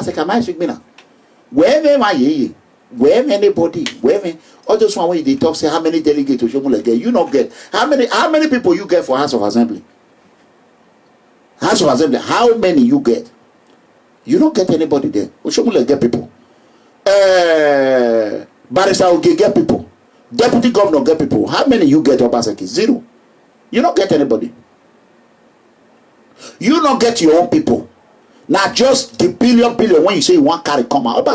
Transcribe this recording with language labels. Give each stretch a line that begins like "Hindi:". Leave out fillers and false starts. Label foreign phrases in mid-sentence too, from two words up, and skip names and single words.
Nigerian Pidgin: Wherever anybody, wherever all those one way they talk say how many delegates to Oshomole get, you not get. How many people you get for House of Assembly? House of Assembly, how many you get? You don't get anybody there. Oshomole get people. Barrister Oge get people. Deputy governor get people. How many you get, Obaseki? Zero. You don't get anybody. You don't get your own people. Now just the billion when you say you want carry come out.